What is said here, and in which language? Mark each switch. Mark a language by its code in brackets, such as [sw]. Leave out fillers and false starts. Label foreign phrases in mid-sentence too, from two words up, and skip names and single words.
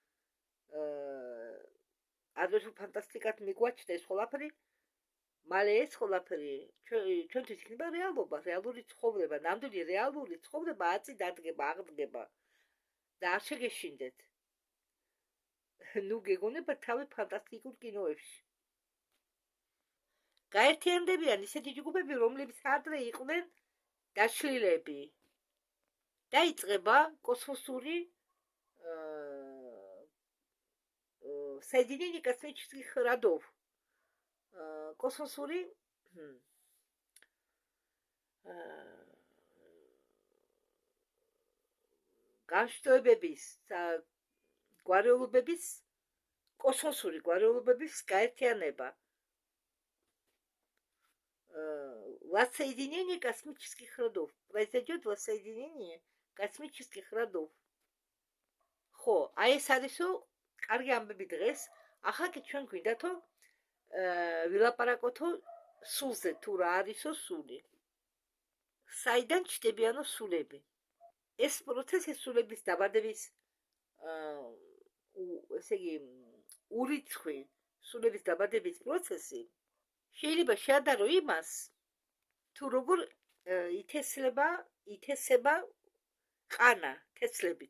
[ka] ადრე ფანტასტიკად მიგვაჩნდა ეს ყველაფერი, მალე ეს ყველაფერი ჩვენთვის იქნება რეალობა, რეალური ცხოვრება, ნამდვილი რეალური ცხოვრება აწი-დადგება, აღდგება და არ შეგეშინდეთ. ნუ გეგონებათ თავი ფანტასტიკურ კინოებში. გაერთიანდებიან ისეთი ჯგუფები, რომლებიც ადრე იყვნენ დაშლილები. დაიწყება კოსმოსური [ru] соединение космических родов. [ka] Космосური განშტოებების გვარეულობების კოსმოსური გვარეულობების გაერთიანება. [ru] Воссоединение космических родов. Произойдет воссоединение космических родов. [ka] ხო, აი ეს არისო კარგი ამბები დღეს. ახლა კი ჩვენ გვინდათო ვილაპარაკოთო სულზე, თუ რა არისო სული. საიდან ჩდებიანო სულები? ეს პროცესი სულების დაბადების ესე იგი ურიცხვი სულების დაბადების პროცესი შეიძლება შეადარო იმას, თუ როგორ ითესება ყანა თესლებით.